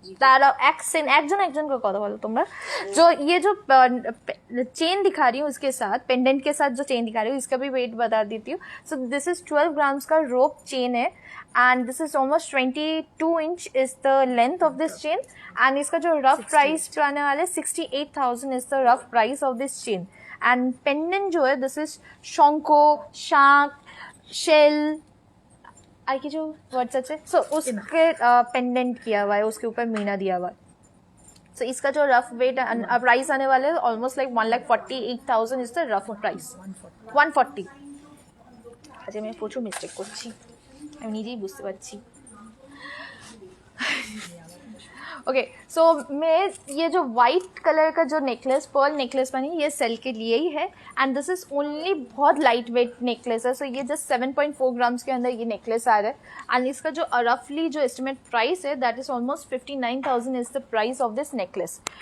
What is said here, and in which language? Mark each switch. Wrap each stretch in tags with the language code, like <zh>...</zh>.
<bn>तारा একজন একজন করে কথা বলো তোমরা।</bn> <hi>जो ये जो चेन दिखा रही हूँ इसके साथ पेंडेंट के साथ जो चेन दिखा रही हूँ इसका भी वेट बता देती हूँ।</hi> <en>so this is 12 grams का rope chain है and this is almost 22 inch is the length of this chain and</en> <hi>इसका जो रफ प्राइस जो आने वाला है</hi> <en>68,000 is the rough price of this chain.</en> <hi>And pendant जो है</hi> <en>this is</en> <hi>शंको शांक शेल आई की जो वर्ड्स अच्छे सो उसके पेंडेंट किया हुआ है, उसके ऊपर मीना दिया हुआ है। सो इसका जो रफ वेट प्राइस आने वाला है almost like 1,48,000</hi> <en>is the rough price</en> <hi>140।</hi> <bn>আচ্ছা আমি প্রচুর মিস্টেক করছি, আমি নিজেই বুঝতে পারছি।</bn> <hi>ओके सो मैं ये जो वाइट कलर का जो नेकलेस पर्ल नेकलेस बनी ये सेल के लिए ही है एंड दिस इज ओनली बहुत लाइट वेट नेकलेस है। सो ये जस्ट 7.4 ग्राम्स के अंदर ये नेकलेस आ रहा है एंड इसका जो रफली जो एस्टिमेट प्राइस है</hi> <en>That is almost 59,000 is the price of this necklace.</en>